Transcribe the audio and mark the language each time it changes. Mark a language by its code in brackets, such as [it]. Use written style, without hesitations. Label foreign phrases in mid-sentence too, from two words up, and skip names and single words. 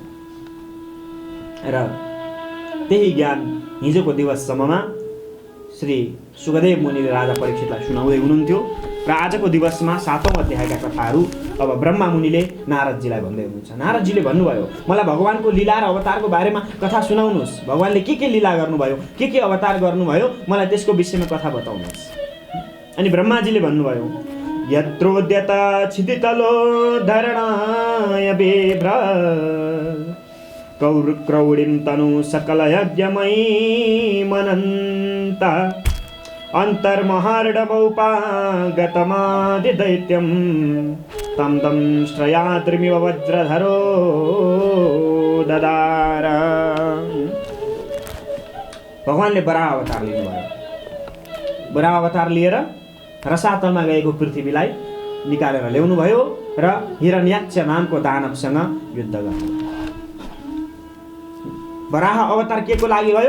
[ne] र त्यही ज्ञान हिजोको दिवससम्ममा श्री सुखदेव मुनिले राजा परीक्षितलाई सुनाउँदै हुनुहुन्थ्यो र आजको दिवसमा 7औं अध्यायका कथाहरू अब ब्रह्मा मुनिले नारदजीलाई भन्दै हुनुहुन्छ। नारदजीले भन्नुभयो, मलाई भगवानको लीला र अवतारको बारेमा कथा सुनाउनुहोस्। भगवानले के लीला गर्नुभयो, के अवतार गर्नुभयो, मलाई त्यसको विषयमा कथा बताउनुहोस्। अनि ब्रह्माजीले भन्नुभयो, [sa] यत्रोद्यत क्षितितलो धरणाय बेभ्र क्रौडिं तनु सकल यज्ञमयी मनन्त अन्तर्महार्डमौपागतमादिदैत्यं तं श्रयाद्रिमिव वज्रधरो ददार। [ne] भगवानले वराह अवतार लिनुभयो। वराह अवतार लिएर रसातलमा गएको पृथ्वीलाई निकालेर ल्याउनुभयो र हिरण्याक्ष नामको दानवसँग युद्ध गर्नुभयो। वराह अवतार के को लागि भयो?